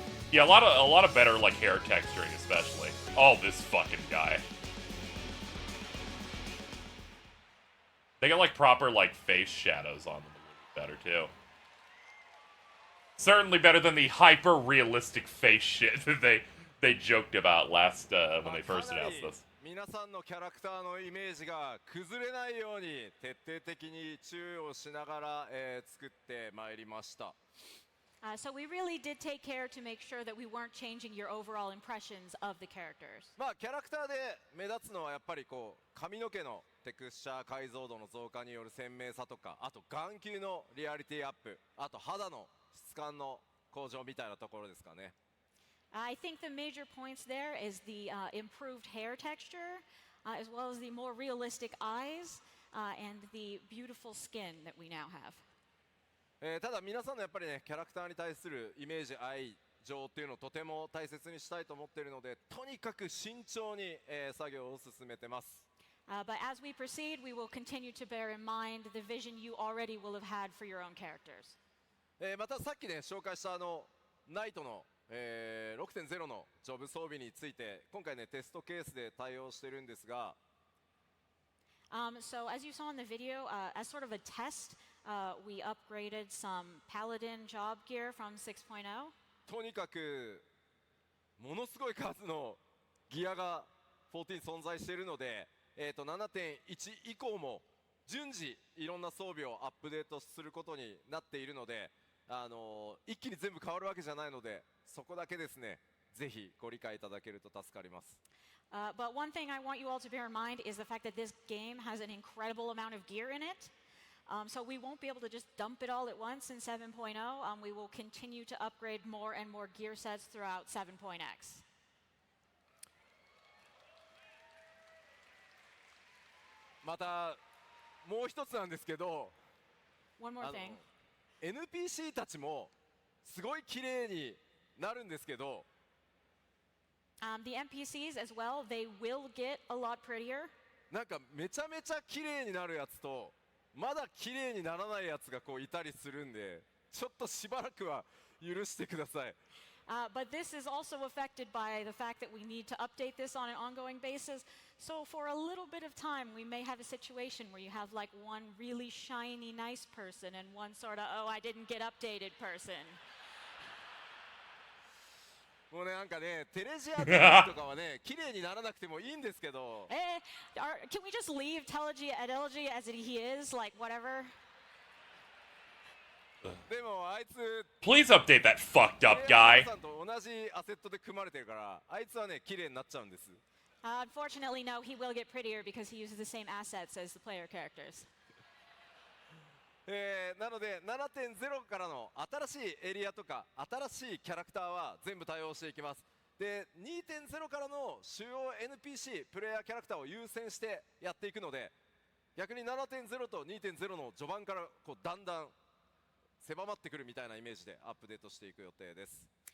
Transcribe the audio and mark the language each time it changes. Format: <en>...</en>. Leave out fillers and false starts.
<en>Yeah, a lot of better like hair texturing, especially. Oh, this fucking guy. They got like proper like face shadows on them a little bit better too. Certainly better than the hyper realistic face shit that they joked about last when they first announced this.</en> <ja>皆さんのキャラクターのイメージが崩れないように徹底的に注意をしながら、作ってまいりました。</ja> <en>So we really did take care to make sure that we weren't changing your overall impressions of the characters.</en> <ja>まあキャラクターで目立つのはやっぱりこう髪の毛のテクスチャー解像度の増加による鮮明さとか、あと眼球のリアリティアップ、あと肌の質感の向上みたいなところですかね。</ja> <en>I think the major points there is the improved hair texture, as well as the more realistic eyes and the beautiful skin that we now have.</en> <ja>ただ皆さんのやっぱりねキャラクターに対するイメージ愛情っていうのをとても大切にしたいと思っているので、とにかく慎重に、作業を進めてます。</ja> <en>But as we proceed, we will continue to bear in mind the vision you already will have had for your own characters.</en> <ja>またさっきね紹介したナイトの、6.0 のジョブ装備について今回ねテストケースで対応してるんですが、</ja> <en>So as you saw in the video, as sort of a test, we upgraded some Paladin job gear from 6.0.</en> <ja>とにかくものすごい数のギアが14存在しているので、7.1 以降も順次いろんな装備をアップデートすることになっているので、一気に全部変わるわけじゃないので、そこだけですねぜひご理解いただけると助かります。</ja> <en>But one thing I want you all to bear in mind is the fact that this game has an incredible amount of gear in it. So we won't be able to just dump it all at once in 7.0. We will continue to upgrade more and more gear sets throughout 7.x.</en> <ja>またもう一つなんですけど、</ja> <en>One more thing.</en> <ja>NPC たちもすごい綺麗になるんですけど、</ja> <en>The NPCs as well, they will get a lot prettier.</en> <ja>なんかめちゃめちゃ綺麗になるやつとまだ綺麗にならないやつがこういたりするんで、ちょっとしばらくは許してください。</ja> <en>But this is also affected by the fact that we need to update this on an ongoing basis. So for a little bit of time, we may have a situation where you have like one really shiny, nice person and one sort of, oh, I didn't get updated person.</en> <ja>もうねなんかねテレジアテレジとかはね綺麗にならなくてもいいんですけど、</ja> <en>Can we just leave Telegy at LG as he is, like whatever?</en> <ja>でもあいつ</ja> <en>Please update that fucked up guy.</en> <ja>さんと同じアセットで組まれてるから、あいつはね綺麗になっちゃうんです。</ja> <en>Unfortunately, no, he will get prettier because he uses the same assets as the player characters.</en> <ja>なので 7.0 からの新しいエリアとか新しいキャラクターは全部対応していきます。で 2.0 からの主要 NPC プレイヤーキャラクターを優先してやっていくので、逆に 7.0 と 2.0 の序盤からこうだんだん狭まってくるみたいなイメージでアップデートしていく予定です。</ja>